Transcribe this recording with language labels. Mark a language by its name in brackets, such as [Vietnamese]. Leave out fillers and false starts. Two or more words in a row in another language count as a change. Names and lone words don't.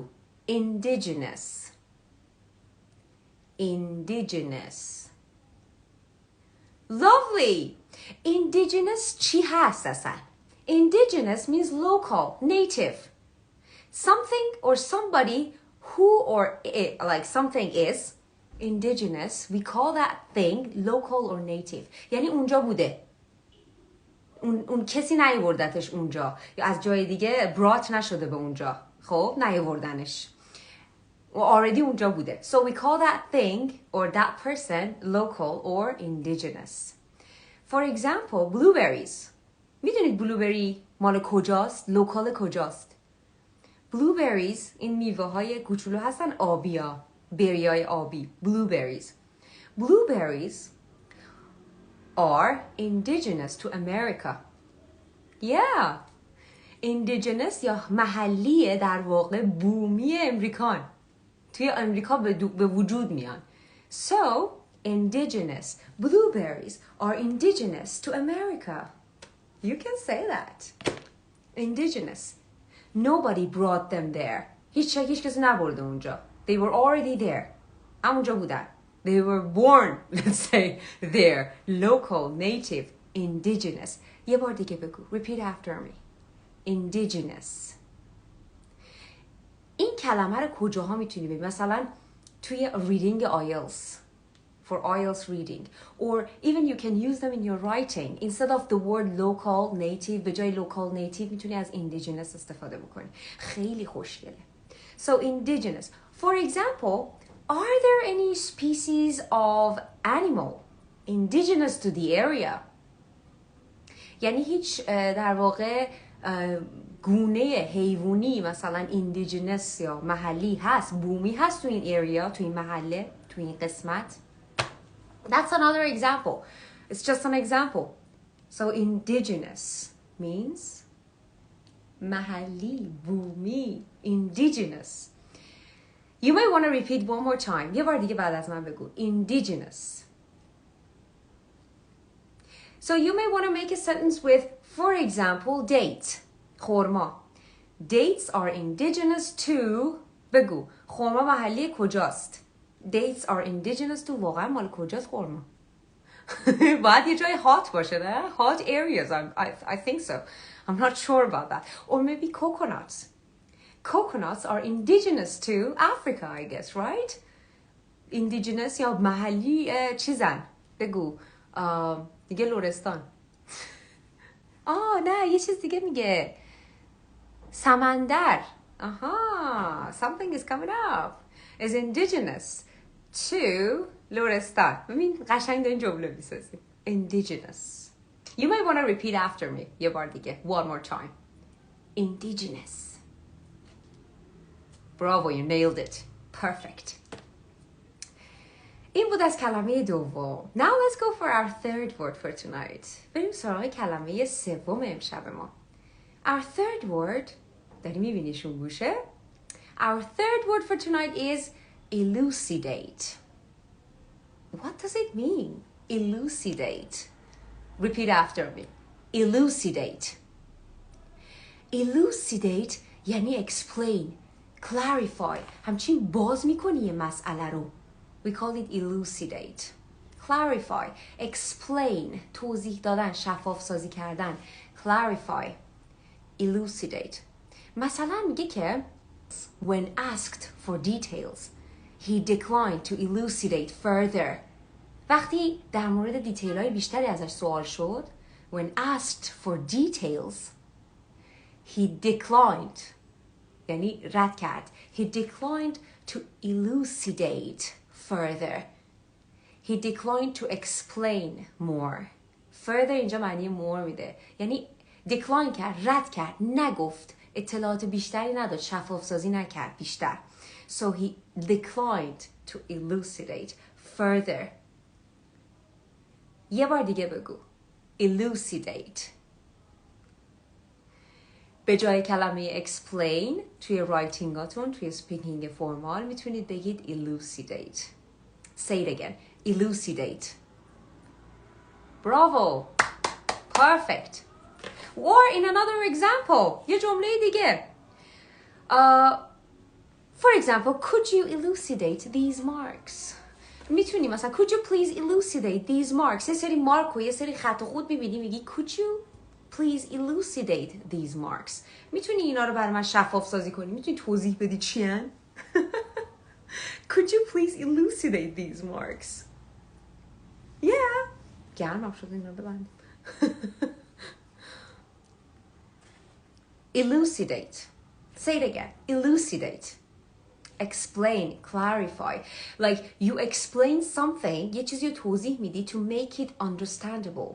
[English] Indigenous. Indigenous. Lovely. Indigenous [Persian] چی هست اصلا؟ [English] Indigenous means local, native. Something or somebody who or it, like something is indigenous, we call that thing local or native. [Persian] یعنی اونجا بوده. اون کسی نیوردتش اونجا یا از جای دیگه برات نشده به اونجا. خب نیاوردنش already اونجا بوده. [English] So we call that thing or that person local or indigenous. For example, blueberries. [Persian] میدونید بلوبری مال کجاست؟ لوکال کجاست؟ blueberries این میوه های کوچولو هستن آبیا، بریای آبی. blueberries. [English] Blueberries are indigenous to America. Yeah. indigenous [Persian] یا محلیه در واقع بومی امریکان. توی امریکا به وجود میان. [English] So, indigenous. Blueberries are indigenous to America. You can say that. Indigenous. Nobody brought them there. [Persian] هیچ کسی نبرده اونجا. [English] They were already there. [Persian] همونجا بودن. [English] They were born, let's say, there. Local, native, indigenous. [Persian] یه بار دیگه بگو. [English] Repeat after me. Indigenous. [Persian] این کلمه رو کجاها میتونی ببینی؟ مثلا توی [English] reading IELTS. For IELTS reading. Or even you can use them in your writing. Instead of the word local, native, [Persian] به جای [English] local, native [Persian] میتونی از indigenous استفاده بکنی. خیلی خوشگله. [English] So indigenous. For example, are there any species of animal indigenous to the area? [Persian] یعنی هیچ در واقع گونه حیوانی مثلا indigenous یا محلی هست، بومی هست تو این area، تو این محله، تو این قسمت. [English] That's another example. It's just an example. So indigenous means [Persian] محلی، بومی, [English] indigenous. You may want to repeat one more time. [Persian] یه بار دیگه بعد از من بگو. [English] Indigenous. So you may want to make a sentence with, for example, date. [Persian] خرما. [English] Dates are indigenous to بگو. [Persian] خرما محلی کجاست؟ [English] Dates are indigenous to [Persian] واقعا مال کجاست خرما؟ باید یه جای hot باشه نه؟ [English] Hot areas, I think so. I'm not sure about that. Or maybe coconuts. Coconuts are indigenous to Africa, I guess, right? [Persian] Indigenous یا محلی چیزن؟ بگو. دیگه لرستان. نه یه چیز دیگه میگه. سمندر. [English] Something is coming up. Is indigenous to لرستان. [Persian] ببین قشنگ دارین جمله میسازی. [English] Indigenous. You may want to repeat after me. [Persian] یه بار دیگه. [English] One more time. Indigenous. Bravo, you nailed it. Perfect. [Persian] این بود از کلمه دوم. [English] Now let's go for our third word for tonight. [Persian] بریم سراغ کلمه سوم امشب ما. [English] Our third word [Persian] داری میبینیشون گوشه؟ [English] Our third word for tonight is elucidate. What does it mean? Elucidate. Repeat after me. Elucidate. Elucidate یعنی explain, clarify. [Persian] همچین باز میکنی یه مسئله رو. [English] We call it elucidate. Clarify. Explain. [Persian] توضیح دادن. شفاف سازی کردن. [English] Clarify. Elucidate. [Persian] مثلا میگه که [English] when asked for details, he declined to elucidate further. [Persian] وقتی در مورد دیتیل های بیشتری ازش سوال شد, [English] when asked for details, he declined. [Persian] یعنی رد کرد. [English] He declined to elucidate further. He declined to explain more. [Persian] Further اینجا معنی more میده. یعنی decline کرد، رد کرد، نگفت. اطلاعات بیشتری نداد، شفاف سازی نکرد بیشتر. [English] So he declined to elucidate further. [Persian] یه بار دیگه بگو. Elucidate. به جای کلمه explain توی رایتینگاتون، توی [English] speaking formal [Persian] میتونید بگید elucidate. [English] Say it again. Elucidate. Bravo. Perfect. Or in another example. [Persian] یه جمله دیگه. [English] For example, could you elucidate these marks? [Persian] میتونی مثلا [English] could you please elucidate these marks؟ [Persian] یه سری مارک و یه سری خط و خود میبینی میگی [English] could you please elucidate these marks؟ [Persian] میتونی اینا رو برای من شفاف سازی کنی؟ میتونی توضیح بدی چی هن؟ [English] Could you please elucidate these marks? Yeah. [Persian] گرمم شد اینا ببند. [English] Elucidate. Say it again. Elucidate. Explain, clarify. Like you explain something, [Persian] یه چیزی رو توضیح میدی [English] to make it understandable.